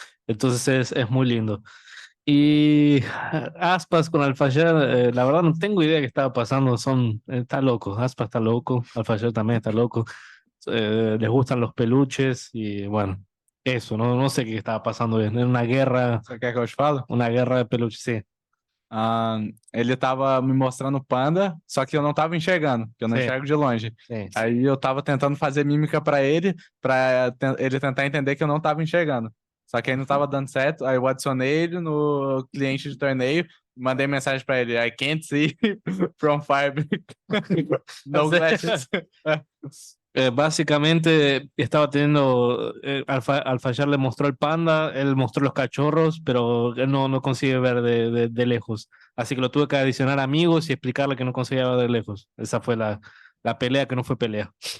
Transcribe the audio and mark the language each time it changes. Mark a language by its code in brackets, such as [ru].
[es] Entonces es muy lindo. Y Aspas con Alfayar, la verdad no tengo idea qué estaba pasando, está loco, Aspas está loco, Alfayar también está loco, les gustan los peluches y bueno, eso, no sé qué estaba pasando bien, era una guerra. [pt] Você quer que eu te falo? Uma guerra de peluche, sim. Ele tava me mostrando o panda, só que eu não tava enxergando, porque eu não Sim. enxergo de longe. Sim. Aí eu tava tentando fazer mímica pra ele ele tentar entender que eu não tava enxergando. Só que aí não tava dando certo, aí eu adicionei ele no cliente de torneio, mandei mensagem pra ele, [en] I can't see from fire. No glasses. [es] Básicamente estaba teniendo, Alfayar le mostró el panda, él mostró los cachorros, pero él no consigue ver de lejos. Así que lo tuve que adicionar amigos y explicarle que no conseguía ver de lejos. Esa fue la pelea que no fue pelea.